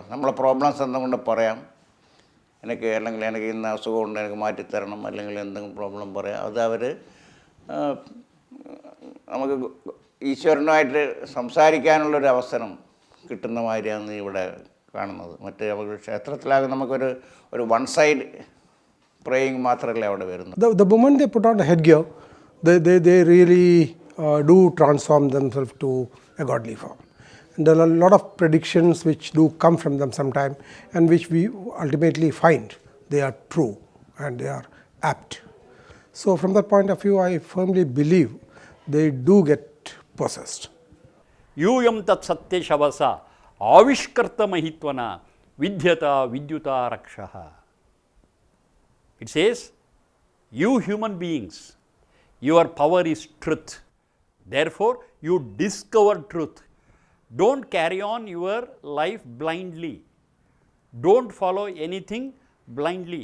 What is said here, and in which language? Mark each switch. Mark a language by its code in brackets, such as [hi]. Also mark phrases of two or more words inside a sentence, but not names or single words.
[ml] നമ്മളെ പ്രോബ്ലംസ് എന്തുകൊണ്ട് പറയാം, അല്ലെങ്കിൽ എനിക്ക് ഇന്ന അസുഖമുണ്ട് എനിക്ക് മാറ്റിത്തരണം, അല്ലെങ്കിൽ എന്തെങ്കിലും പ്രോബ്ലം പറയാം. അത് അവർ നമുക്ക് ഈശ്വരനുമായിട്ട് സംസാരിക്കാനുള്ളൊരു അവസരം കിട്ടുന്ന മാതിരിയാണ് ഇവിടെ കാണുന്നത്. മറ്റേ ക്ഷേത്രത്തിലാകെ നമുക്കൊരു [en] one side praying [ml] മാത്രമല്ല അവിടെ വരുന്നത്. [en] The moment they put on the headgear, they really do transform themselves to a godly form. And there are a lot of predictions which do come from them sometime and which we ultimately find they are true and they are apt. So from that point of view, I firmly believe they do get possessed. [sa] ಯೂಯಂ ತತ್ ಸತ್ಯ ಶವಸ ಆವಿಷ್ಕರ್ತ ಮಹಿತ್ವನ ವಿದ್ಯತ ವಿದ್ಯುತ ರಕ್ಷಃ. [en] It says, you human beings, your power is truth. Therefore, you discover truth. Don't carry on your life blindly. Don't follow anything blindly.